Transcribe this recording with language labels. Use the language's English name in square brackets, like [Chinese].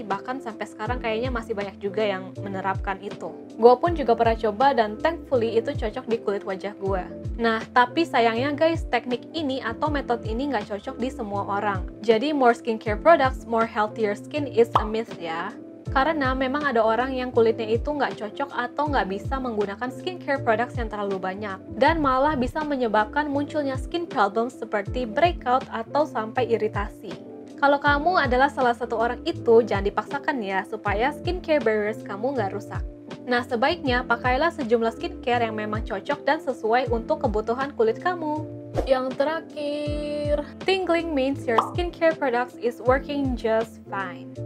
[Indonesian] Bahkan sampai sekarang kayaknya masih banyak juga yang menerapkan itu. Gue pun juga pernah coba dan thankfully itu cocok di kulit wajah gue. Nah, tapi sayangnya guys, teknik ini atau metode ini nggak cocok di semua orang. [English] Jadi more skincare products, more healthier skin is a myth ya. [Indonesian] Karena memang ada orang yang kulitnya itu nggak cocok atau nggak bisa menggunakan skincare products yang terlalu banyak. Dan malah bisa menyebabkan munculnya skin problems seperti breakout atau sampai iritasi. Kalau kamu adalah salah satu orang itu, jangan dipaksakan ya supaya skincare barriers kamu nggak rusak. Nah, sebaiknya pakailah sejumlah skincare yang memang cocok dan sesuai untuk kebutuhan kulit kamu. [English] Yang terakhir, tingling means your skincare products is working just fine.